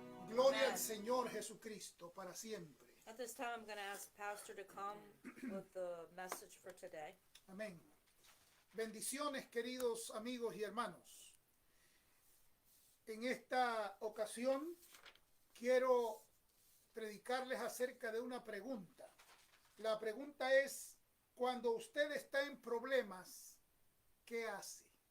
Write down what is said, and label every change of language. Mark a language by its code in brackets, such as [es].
[es] Gloria al Señor Jesucristo para siempre. [en] At this time, I'm going to ask Pastor to come with the message for today. [es] Amén. Bendiciones, queridos amigos y hermanos. En esta ocasión quiero predicarles acerca de una pregunta. La pregunta es, cuando usted está en problemas, ¿qué hace?